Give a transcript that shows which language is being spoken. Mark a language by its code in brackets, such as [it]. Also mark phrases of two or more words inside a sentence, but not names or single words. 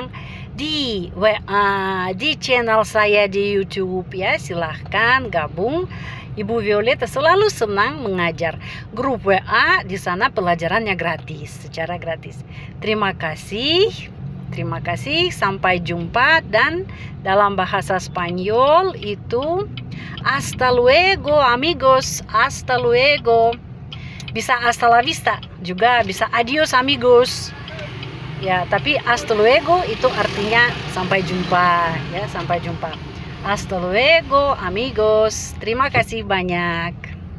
[id] Di WA, di channel saya di YouTube ya, silahkan gabung. Ibu Violeta selalu senang mengajar. Grup WA di sana pelajarannya gratis, secara gratis. Terima kasih. Sampai jumpa. Dan dalam bahasa Spanyol itu [es] hasta luego amigos, hasta luego. Bisa hasta la vista, [id] juga bisa [es] adios amigos. [id] Ya, tapi [es] hasta luego [id] itu artinya sampai jumpa ya, sampai jumpa. [es] Hasta luego amigos. [id] Terima kasih banyak.